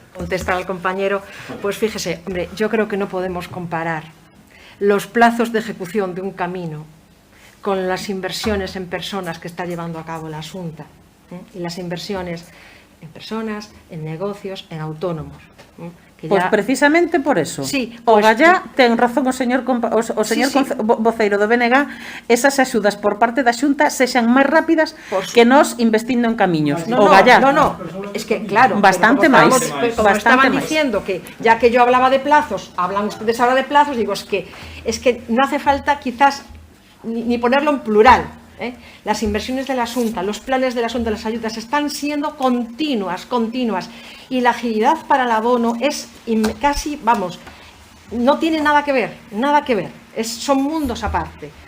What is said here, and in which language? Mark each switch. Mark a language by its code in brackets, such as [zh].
[es] Contestar al compañero, pues fíjese, hombre, yo creo que no podemos comparar los plazos de ejecución de un camino con las inversiones en personas que está llevando a cabo la Xunta, y las inversiones en personas, en negocios, en autónomos. [gl] Pois precisamente por eso. [es] Sí, [gl] o Gallá ten razón o señor voceiro do BNG, esas axudas por parte da Xunta sexan máis rápidas que nós investindo en camiños. O Gallá. [es] No, es que claro, [gl] bastante máis. [es] Como estaban diciendo que ya que yo hablaba de plazos, hablan ustedes ahora de plazos, digo, es que no hace falta quizás ni ponerlo en plural. Las inversiones de la Xunta, los planes de la Xunta, las ayudas están siendo continuas, y la agilidad para el abono es casi, vamos, no tiene nada que ver, son mundos aparte.